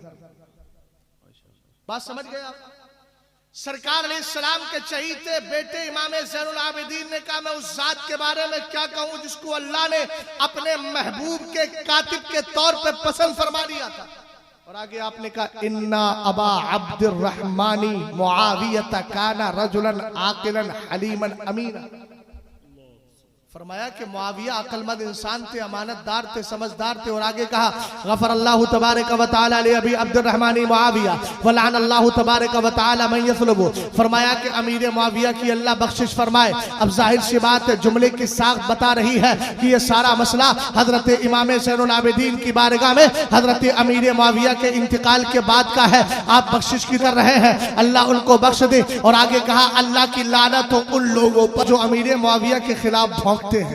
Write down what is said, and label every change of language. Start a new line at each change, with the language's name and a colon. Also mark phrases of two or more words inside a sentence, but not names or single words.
Hindi: बात समझ गए आप? सरकार अलैहिस्सलाम के चहीते बेटे इमाम ज़ैनुल आबिदीन ने कहा, मैं उस जात के बारे में क्या कहूं जिसको अल्लाह ने अपने महबूब के कातिब के तौर पे पसंद फरमा दिया था। और आगे आपने कहा,
Arabic: إن أبا عبد الرحمن معاوية كان رجلا عاقلا حليما أمينا.
Hindi: फरमाया कि मुआविया अक्लमंद इंसान थे, अमानतदार थे, समझदार थे। और आगे कहा,
Arabic: غفر الله تبارك وتعالى لأبي عبد الرحمن معاوية ولعن الله تبارك وتعالى من يسبه.
Hindi: फरमाया कि अमीर मुआविया की अल्लाह बख्शिश फरमाए। अब जाहिर सी बात है, जुमले की साख बता रही है कि ये सारा मसला हजरत इमाम ज़ैनुल आबिदीन की बारगाह में हजरत अमीर मुआविया के इंतकाल के बाद का है। आप बख्शिश की कर रहे हैं, अल्लाह उनको बख्श दे। और आगे कहा, अल्लाह की लानत हो उन लोगों पर जो अमीर मुआविया के खिलाफ भौंकते हैं।